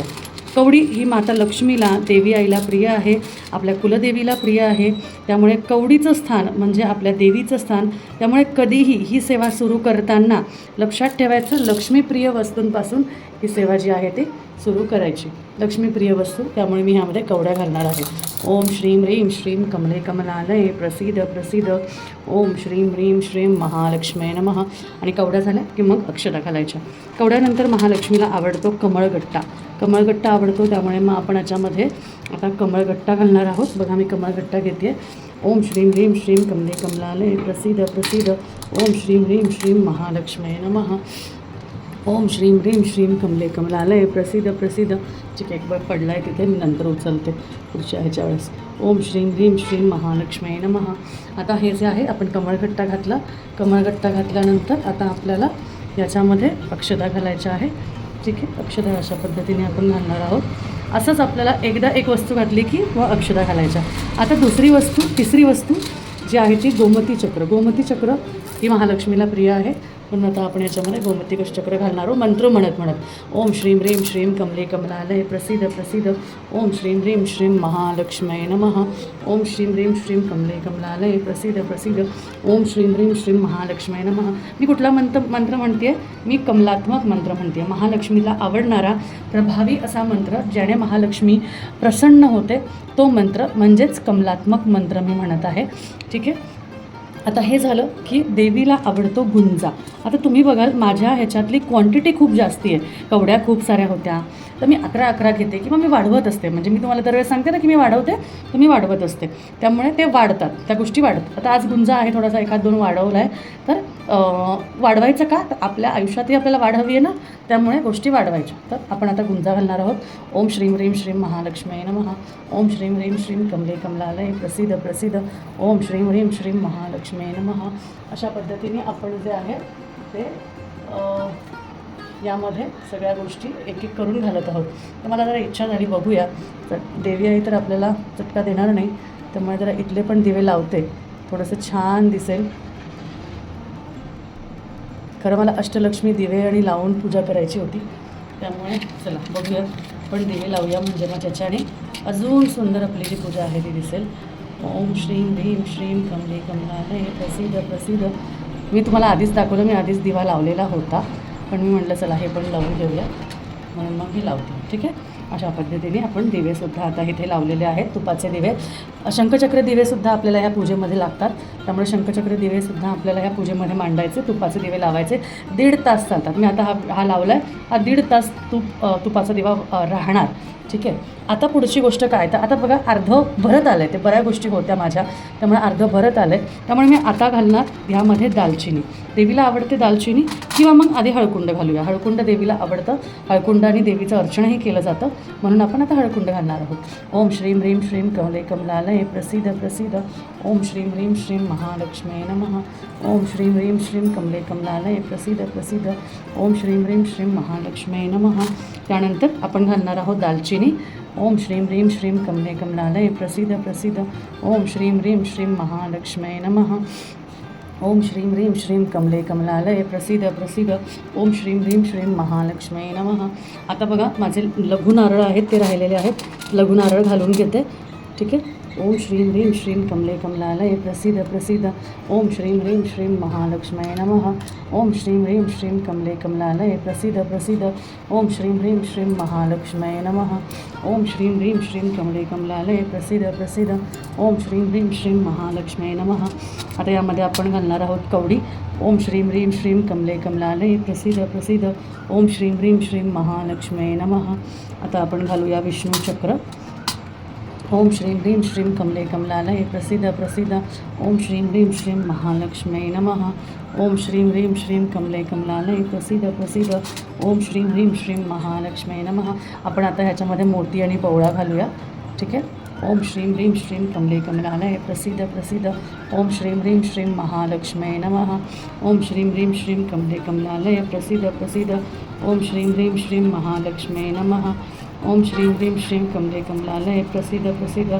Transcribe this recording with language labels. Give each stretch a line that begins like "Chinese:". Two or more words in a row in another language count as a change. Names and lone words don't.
Marathi: कवडी ही माता लक्ष्मीला, देवी आईला प्रिय आहे, आपल्या कुलदेवीला प्रिय आहे. त्यामुळे कवडीचं स्थान म्हणजे आपल्या देवीचं स्थान. त्यामुळे कधीही ही सेवा सुरू करताना लक्षात ठेवायचं, लक्ष्मीप्रिय वस्तूंपासून ही सेवा जी आहे ती सुरू करायची. लक्ष्मीप्रिय वस्तू, त्यामुळे मी ह्यामध्ये कवड्या घालणार आहे.
Sanskrit: ओम श्रीम ह्रीम श्रीम कमले कमलालय प्रसिद्ध प्रसिद्ध. ओम श्रीम ह्रीम श्रीम महालक्ष्मी नमः.
Marathi: आणि कवड्या झाल्या की मग अक्षता घालायच्या. कवड्यानंतर महालक्ष्मीला आवडतो कमळगट्टा. कमळगट्टा आवडतो, त्यामुळे मग आपण याच्यामध्ये आता कमळगट्टा घालणार आहोत. बघा, मी कमळगट्टा घेते.
Sanskrit: ओम श्रीम ह्रीम श्रीम कमले कमलालय प्रसिद्ध प्रसिद्ध. ओम श्रीम ह्रीम श्रीम महालक्ष्मी नमः. ओम श्रीम ह्रीम श्रीम कमले कमलालय प्रसिद्ध प्रसिद्ध.
Marathi: ठीक आहे, एक पडला आहे तिथे, मी नंतर उचलते पुढच्या ह्याच्या वेळेस.
Sanskrit: ओम श्रीम ह्रीम श्रीम महालक्ष्मी नमः.
Marathi: आता हे जे आहे आपण कमळगट्टा घातला. कमळगट्टा घातल्यानंतर आता आपल्याला याच्यामध्ये अक्षता घालायच्या आहे. ठीक आहे, अक्षता अशा पद्धतीने आपण घालणार आहोत. असंच आपल्याला एकदा एक वस्तू घातली की मग अक्षता घालायच्या. आता तिसरी वस्तू जी आहे ती गोमती चक्र. गोमती चक्र ही महालक्ष्मीला प्रिय आहे, पण आता आपण याच्यामध्ये गोमती चक्र घालणार आहोत मंत्र म्हणत म्हणत.
Sanskrit: ओम श्रीम ह्रीम श्रीम कमले कमलालय प्रसिद्ध प्रसिद्ध. ओम श्रीम ह्रीम श्रीम महालक्ष्मी नमः. ओम श्रीम ह्रीम श्रीम कमले कमलालय प्रसिद्ध प्रसिद्ध. ओम श्रीम ह्रीम श्रीम महालक्ष्मी नमः.
Marathi: मी कुठला मंत्र म्हणते? मी कमलात्मक मंत्र म्हणते. महालक्ष्मीला आवडणारा प्रभावी असा मंत्र, ज्याने महालक्ष्मी प्रसन्न होते, तो मंत्र म्हणजेच कमलात्मक मंत्र मी म्हणत आहे. ठीक आहे, आता हे झालं की देवीला आवडतो गुंजा. आता तुम्ही बघाल माझ्या ह्याच्यातली क्वांटिटी खूप जास्ती आहे. कवड्या खूप साऱ्या होत्या, तर मी 11 घेते किंवा मी वाढवत असते. म्हणजे मी तुम्हाला दरवेळेस सांगते ना की मी वाढवते, तर मी वाढवत असते. त्यामुळे ते वाढतात, त्या गोष्टी वाढतात. आता आज गुंजा आहे, थोडासा 1-2 वाढवला आहे. तर वाढवायचं का? तर आपल्या आयुष्यातही आपल्याला वाढ हवी आहे ना, त्यामुळे गोष्टी वाढवायच्या. तर आपण आता गुंजा घालणार आहोत.
Sanskrit: ओम श्रीम ह्रीम श्रीम महालक्ष्मी नमः. ओम श्रीम ह्रीम श्रीम कमले कमलालय प्रसिद्ध प्रसिद्ध. ओम श्रीम ह्रीम श्रीम महालक्ष्मी नमः.
Marathi: अशा पद्धतीने आपण जे आहे ते यामध्ये सगळ्या गोष्टी एक एक करून घालत आहोत. तर मला जरा इच्छा झाली, बघूया. तर देवी आहे तर आपल्याला चटका देणार नाही, त्यामुळे जरा इथले पण दिवे लावते, थोडंसं छान दिसेल. खरं मला अष्टलक्ष्मी दिवे आणि लावून पूजा करायची होती, त्यामुळे चला बघूया पण दिवे लावूया, म्हणजे मग त्याच्याने अजून सुंदर आपली जी पूजा आहे ती दिसेल.
Sanskrit: ओम श्रीम ह्रीम श्रीम कमले कमलालय प्रसिद्ध प्रसिद्ध.
Marathi: मी तुम्हाला आधीच दाखवलं, मी आधीच दिवा लावलेला होता, पण मी म्हटलं चला हे पण लावून घेऊया, म्हणून मग मी लावते. ठीक आहे, अशा पद्धतीने आपण दिवेसुद्धा आता इथे लावलेले आहेत, तुपाचे दिवे. शंखचक्र दिवेसुद्धा आपल्याला ह्या पूजेमध्ये लागतात, त्यामुळे शंखचक्र दिवेसुद्धा आपल्याला ह्या पूजेमध्ये मांडायचे. तुपाचे दिवे लावायचे, 1.5 तास चालतात. मी आता हा लावला आहे, हा 1.5 तास तुपाचा दिवा राहणार. ठीक आहे, आता पुढची गोष्ट काय, तर आता बघा अर्ध भरत आलं आहे. ते बऱ्याच गोष्टी होत्या माझ्या, त्यामुळे अर्ध भरत आलं आहे. त्यामुळे मी आता घालणार ह्यामध्ये दालचिनी. देवीला आवडते दालचिनी, किंवा मग आधी हळकुंड घालूया. हळकुंड देवीला आवडतं, हळकुंडाने देवीचं अर्चनही केलं जातं, म्हणून आपण आता हळकुंड घालणार आहोत.
Sanskrit: ओम श्रीम ह्रीम श्रीम कमले कमलालय प्रसिद्ध प्रसिद्ध. ओम श्रीम ह्रीम श्रीम महालक्ष्मी नमः. ओम श्रीम ह्रीम श्रीम कमले कमलालय प्रसिद्ध प्रसिद्ध. ओम श्रीम ह्रीम श्रीम महालक्ष्मी नमः.
Marathi: त्यानंतर आपण घालणार आहोत दालचिनी.
Sanskrit: ओम श्रीम ह्रीम श्रीम कमले कमलालय प्रसिद्ध प्रसिद्ध. ओम श्रीम ह्रीम श्रीम महालक्ष्मी नमः. ओम श्रीम ह्रीम श्रीम कमले कमलालय प्रसिद्ध प्रसिद्ध. ओम श्रीम ह्रीम श्रीम महालक्ष्मी नमः.
Marathi: आता बघा माझे लघु नारळ आहेत ते राहिलेले आहेत, लघु नारळ घालून घेते. ठीक आहे,
Sanskrit: ओम श्रीम ह्रीम श्रीम कमले कमलालय प्रसिद्ध प्रसिद्ध. ओम श्रीम ह्रीम श्रीम महालक्ष्मी नमः. ओम श्रीम ह्रीम श्रीम कमले कमलालय प्रसिद्ध प्रसिद्ध. ओम श्रीम ह्रीम श्रीम महालक्ष्मी नमः. ओम श्रीम ह्रीम श्रीम कमले कमलालय प्रसिद्ध प्रसिद्ध. ओम श्रीम ह्रीम श्रीम महालक्ष्मी नमः.
Marathi: आता यामध्ये आपण घालणार आहोत कवडी.
Sanskrit: ओम श्रीम ह्रीम श्रीम कमले कमलालय प्रसिद्ध प्रसिद्ध. ओम श्रीम ह्रीम श्रीम महालक्ष्मी नमः.
Marathi: आता आपण घालूया विष्णू चक्र.
Sanskrit: ओम श्रीम ह्रीम श्रीम कमले कमलालय प्रसिद्ध प्रसिद्ध. ओम श्रीम ह्रीम श्रीम महालक्ष्मी नमः. ओम श्रीम ह्रीम श्रीम कमले कमलालय प्रसिद्ध प्रसिद्ध. ओम श्रीम ह्रीम श्रीम महालक्ष्मी नमः.
Marathi: आपण आता ह्याच्यामध्ये मोती आणि पवळा घालूया. ठीक आहे,
Sanskrit: ओम श्रीम ह्रीम श्रीम कमले कमलालय प्रसिद्ध प्रसिद्ध. ओम श्रीम ह्रीम श्रीम महालक्ष्मी नमः. ओम श्रीम ह्रीम श्रीम कमले कमलालय प्रसिद्ध प्रसिद्ध. ओम श्रीम ह्रीम श्रीम महालक्ष्मी नमः. ओम श्रीम ह्रीम श्रीम कमले कमलालय प्रसिद्ध प्रसिद्ध.